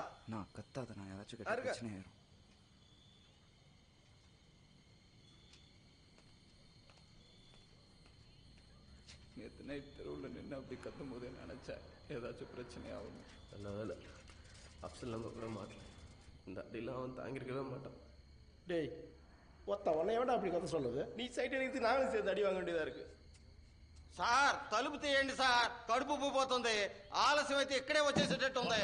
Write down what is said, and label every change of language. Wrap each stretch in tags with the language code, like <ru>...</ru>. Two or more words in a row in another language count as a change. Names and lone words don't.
<ta>நான் கத்தாத, நான் ஏதாச்சும் கேட்ட பிரச்சனை ஆயிரும். நேற்று நைட் தெருவில் நின்று அப்படி கத்தும் போதே நினச்சேன் ஏதாச்சும் பிரச்சனை ஆகும். நல்ல வேலை அப்சல் நம்ம கூட மாட்டோம். இந்த அடிலாம் அவன் தாங்கிருக்கவே மாட்டான். டேய் ஒத்த உன்னையோட அப்படி கற்று சொல்லுது. நீ சைட் அடித்து நாங்களும் சேர்த்து அடி வாங்க வேண்டியதாக இருக்கு.</ta> <te>సార్ తలుపు తీయండి సార్, కడుపు ఉబ్బిపోతుంది, ఆలస్యం అయితే ఇక్కడే వచ్చేసేటట్టుంది.</te>